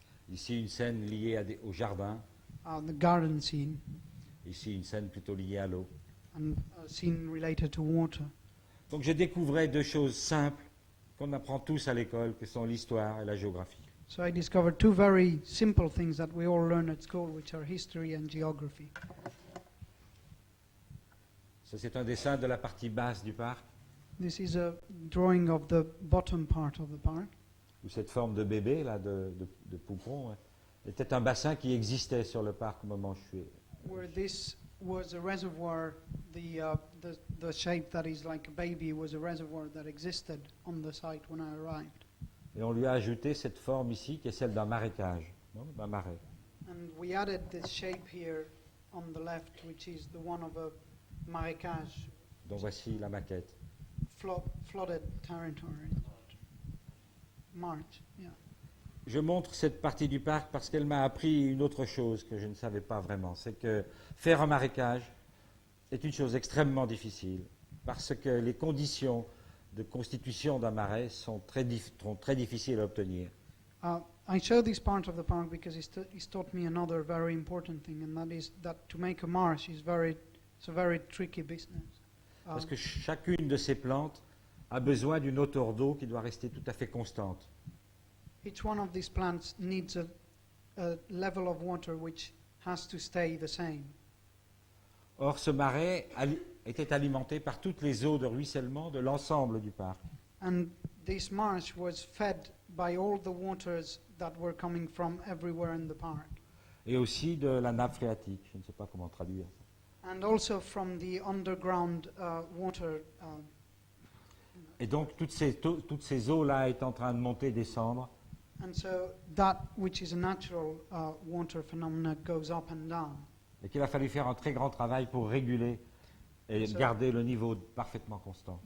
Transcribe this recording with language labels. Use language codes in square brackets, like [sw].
[fr] Ici une scène liée au jardin. [en] The garden scene. [fr] Ici, une scène plutôt liée à l'eau. [en] and a scene related to water. [fr] Donc je découvrais deux choses simples qu'on apprend tous à l'école, que sont l'histoire et la géographie. [en] So I discovered two very simple things that we all learn at school, which are history and geography. [fr] Ça, c'est un dessin de la partie basse du parc, [en] This is a drawing of the bottom part of the park, [fr] où cette forme de bébé, là, de poupon, hein, était un bassin qui existait sur le parc au moment où je suis. [en] where this was a reservoir. The shape that is like a baby was a reservoir that existed on the site when I arrived. [fr] Et on lui a ajouté cette forme ici, qui est celle d'un marécage, non, d'un marais. [en] And we added this shape here on the left, which is the one of a marécage, [fr] Donc voici la maquette. [en] flooded territory. March, yeah. [fr] Je montre cette partie du parc parce qu'elle m'a appris une autre chose que je ne savais pas vraiment. C'est que faire un marécage est une chose extrêmement difficile parce que les conditions de constitution d'un marais sont très difficiles à obtenir. [en] I show this part of the park because it's taught me another very important thing, and that is that to make a marsh it's a very tricky business. [fr] Parce que chacune de ces plantes a besoin d'une hauteur d'eau qui doit rester tout à fait constante. [en] Each one of these plants needs a level of water which has to stay the same. [fr] Or, ce marais était alimenté par toutes les eaux de ruissellement de l'ensemble du parc. [en] And this marsh was fed by all the waters that were coming from everywhere in the park. [fr] Et aussi de la nappe phréatique. Je ne sais pas comment traduire. [en] And also from the underground water. [fr] Et donc, toutes ces eaux-là étaient en train de monter et descendre. [en] And so that which is a natural water phenomena goes up and down. [fr] Et qu'il a fallu faire un très grand travail pour réguler et [en] So- [fr] garder le niveau parfaitement constant.